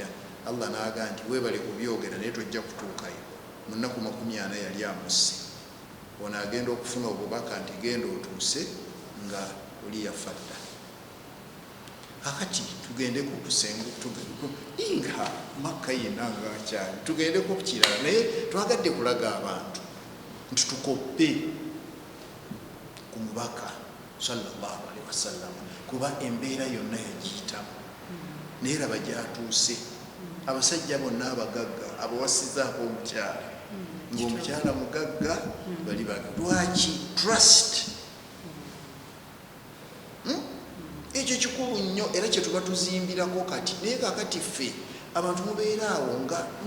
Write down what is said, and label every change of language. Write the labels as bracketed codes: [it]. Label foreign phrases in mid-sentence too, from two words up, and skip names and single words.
[lg] Allah n'aga nti weebale kubyogera naye tojja kutuukayo mu nnaku 40 yali amusse ono agenda okufuna obubaka nti genda otuuse nga oli yafadda. Kakati tugendeko kusengu inga Makka yenna nga akyali tugendeko ku kirala naye twagadde kulaga abantu nti tukoppe ku mubaka [ar] صلى الله عليه وسلم [lg] kuba embeera yonna yagiyitamu naye raba gyatuuse abasajja bonna abagagga abawasizaako omukyala ng'omukyala mugagga bali lwaki trust ekyo kikulu nnyo era kye tuba tuzimbirako kati naye kakati ffe abantu mubeeraawo nga ne